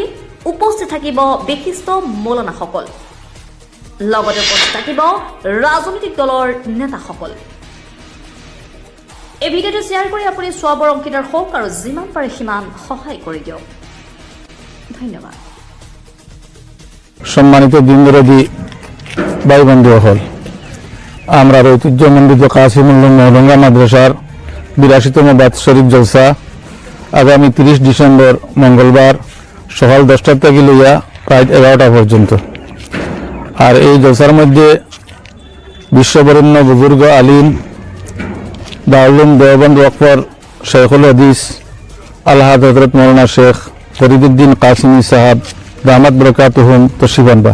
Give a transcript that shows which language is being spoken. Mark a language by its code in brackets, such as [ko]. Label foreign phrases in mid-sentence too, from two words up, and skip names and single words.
[as] উপস্থিত থাকিব বিশিষ্ট মৌলানাসকল, লগতে উপস্থিত থাকিব ৰাজনৈতিক দলৰ নেতাসকল। এই ভিডিঅ'টো শ্বেয়াৰ কৰি আপুনি চোৱাবৰ অংশীদাৰ হওক আৰু যিমান পাৰে সিমান সহায় কৰি দিয়ক। ধন্যবাদ। [bn] সম্মানিত দিনদরদি ভাই বন্ধুসকল, আমরা ঐতিহ্যমণ্ডিত কাছিমুল উলুম মৌডঙ্গা মাদ্রাসার 82তম বাৎসরিক জলসা আগামী 30 ডিসেম্বর মঙ্গলবার সকাল 10টা থেকে লইয়া রাত 11টা পর্যন্ত। আর এই জলসার মধ্যে বিশ্ববরেণ্য বুজুর্গ আলিম দারুল দেওবন্দ ওয়াকফর শেখুল হাদিস আলহাজ হজরত মৌলানা শেখ ফরিদুদ্দিন কাসিমি সাহাব [ar] دامت بركاتهم [bn] তশরিফ আনবা।